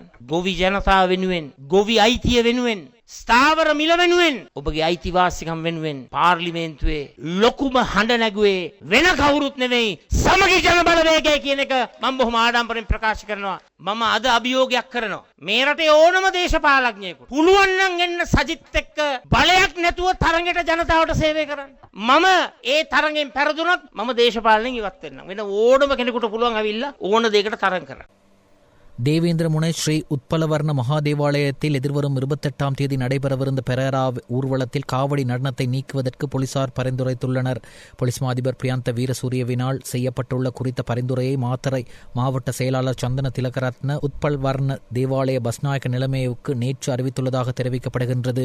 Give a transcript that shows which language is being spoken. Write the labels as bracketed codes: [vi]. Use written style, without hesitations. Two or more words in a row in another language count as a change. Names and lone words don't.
[si] ගොවි ජනතාව වෙනුවෙන්, ගොවි අයිතිය වෙනුවෙන්, ස්ථාවර මිල වෙනුවෙන්, ඔබගේ අයිතිවාසිකම් වෙනුවෙන් පාර්ලිමේන්තුවේ ලොකුම හඬ නැගුවේ වෙන කවුරුත් නෙවෙයි සමගි ජන බලවේගය කියන එක මම බොහොම ආඩම්බරෙන් ප්‍රකාශ කරනවා. මම අද අභියෝගයක් කරනවා. මේ රටේ ඕනම දේශපාලඥයෙකුට පුළුවන් නම් එන්න සජිත් එක්ක බලයක් නැතුව තරඟයට ජනතාවට සේවය කරන්න. මම ඒ තරඟෙන් පෙරදුනොත් මම දේශපාලනයෙන් ඉවත් වෙනවා. වෙන ඕනම කෙනෙකුට පුළුවන් අවිල්ලා ඕන දෙයකට තරඟ කරන්න. [ta] தேவேந்திரமுனை ஸ்ரீ உத்பலவர்ண மகாதேவாலயத்தில் எதிர்வரும் 28ஆம் தேதி நடைபெறவிருந்த பெரேரா ஊர்வலத்தில் காவடி நடனத்தை நீக்குவதற்கு போலீசார் பரிந்துரைத்துள்ளனர். போலீஸ் மாதிபர் பிரியாந்த வீரசூரியவினால் செய்யப்பட்டுள்ள குறித்த பரிந்துரையை மாத்தறை மாவட்ட செயலாளர் சந்தன திலகரத்ன உத்பல்வர்ண தேவாலய பஸ்நாயக்க நிலைமைக்கு நேற்று அறிவித்துள்ளதாக தெரிவிக்கப்படுகின்றது.